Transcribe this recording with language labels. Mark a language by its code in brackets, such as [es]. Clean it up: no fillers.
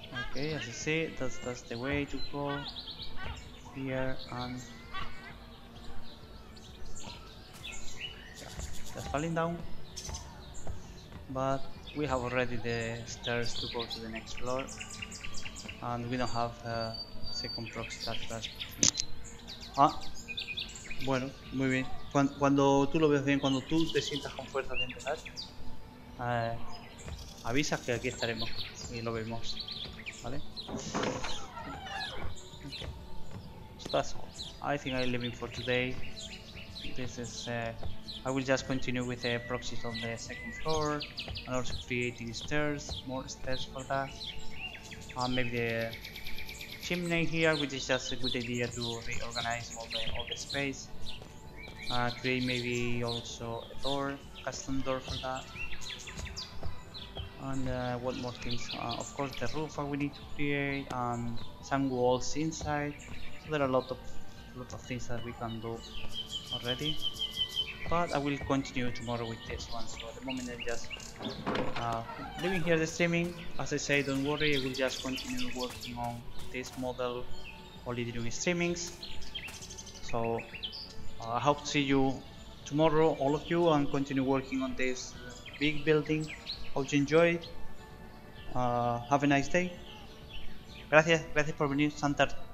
[en] Okay, as you see, that's the way to go here, and just falling down, but we have already the stairs to go to the next floor, and we don't have a second proxy that's [es] bueno, muy bien. Cuando tú lo ves bien, cuando tú te sientas con fuerzas de empezar, avisas que aquí estaremos y lo vemos, ¿vale? [en] Okay. So that's all. I think I'm leaving for today. This is I will just continue with the proxies on the second floor and also creating stairs, more stairs for that. Maybe the chimney here, which is just a good idea to reorganize all the space. Create maybe also a door, custom door for that. And what more things? Of course, the roof we need to create, and some walls inside. So there are a lot of things that we can do already. But I will continue tomorrow with this one. So at the moment I'm just leaving here the streaming. As I say, don't worry, I will just continue working on this model, only doing streamings. So I hope to see you tomorrow, all of you, and continue working on this big building. Hope you enjoy. Have a nice day. [es] Gracias por venir, Santar.